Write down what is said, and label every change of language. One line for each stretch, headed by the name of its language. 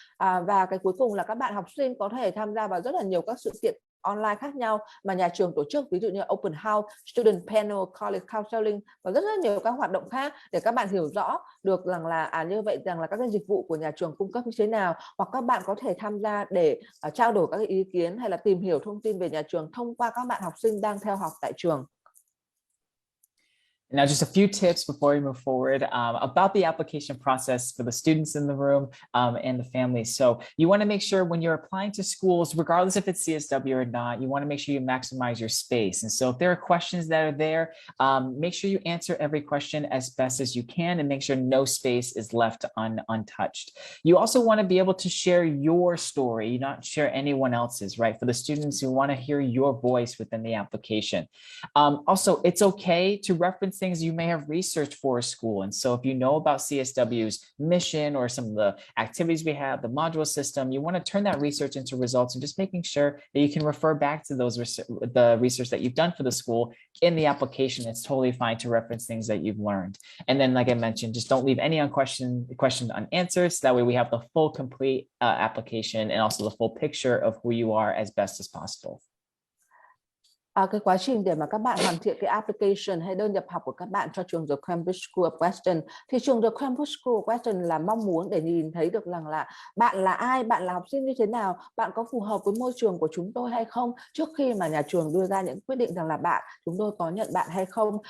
Vietnamese: Và cái cuối cùng là các bạn học sinh có thể tham gia vào rất là nhiều các sự kiện online khác nhau mà nhà trường tổ chức, ví dụ như Open House, Student Panel, College Counseling và rất nhiều các hoạt động khác để các bạn hiểu rõ được rằng là như vậy rằng là các cái dịch vụ của nhà trường cung cấp như thế nào, hoặc các bạn có thể tham gia để trao đổi các cái ý kiến hay là tìm hiểu thông tin về nhà trường thông qua các bạn học sinh đang theo học tại trường.
English: Now, just a few tips before we move forward about the application process for the students in the room and the families. So you want to make sure when you're applying to schools, regardless if it's CSW or not, you want to make sure you maximize your space. And so if there are questions that are there, make sure you answer every question as best as you can and make sure no space is left untouched. You also want to be able to share your story, not share anyone else's, right? For the students who want to hear your voice within the application. Also, it's okay to reference things you may have researched for a school. And so if you know about CSW's mission or some of the activities we have, the module system, you want to turn that research into results and just making sure that you can refer back to the research that you've done for the school in the application. It's totally fine to reference things that you've learned. And then, like I mentioned, just don't leave any questions unanswered. So that way we have the full complete application and also the full picture of who you are as best as possible.
Vietnamese: Cái quá trình để mà các bạn hoàn thiện cái application hay đơn nhập học của các bạn cho trường The Cambridge School of Weston, thì trường The Cambridge School of Weston là mong muốn để nhìn thấy được rằng là bạn là ai, bạn là học sinh như thế nào, bạn có phù hợp với môi trường của chúng tôi hay không, trước khi mà nhà trường đưa ra những quyết định rằng là chúng tôi có nhận bạn hay không.